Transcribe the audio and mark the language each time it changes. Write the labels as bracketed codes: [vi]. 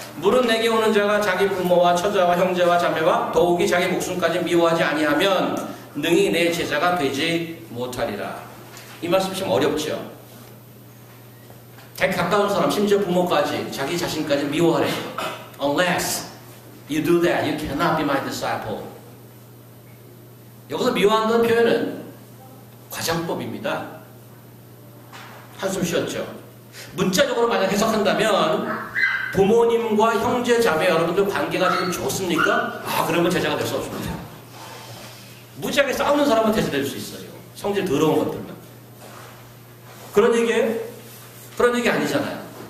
[ko] 물은 내게 오는 자가 자기 부모와 처자와 형제와 자매와 더욱이 자기 목숨까지 미워하지 아니하면 능히 내 제자가 되지 못하리라. 이 말씀 좀 어렵죠. 되게 가까운 사람, 심지어 부모까지, 자기 자신까지 미워하래. [en] Unless you do that, you cannot be my disciple. [ko] 여기서 미워한다는 표현은 과장법입니다. 한숨 쉬었죠. 문자적으로 만약 해석한다면 부모님과 형제, 자매 여러분들 관계가 지금 좋습니까? 그러면 제자가 될 수 없습니다. 무지하게 싸우는 사람은 제자 될 수 있어요. 성질 더러운 것들만. 그런 얘기예요? 그런 얘기 아니잖아요.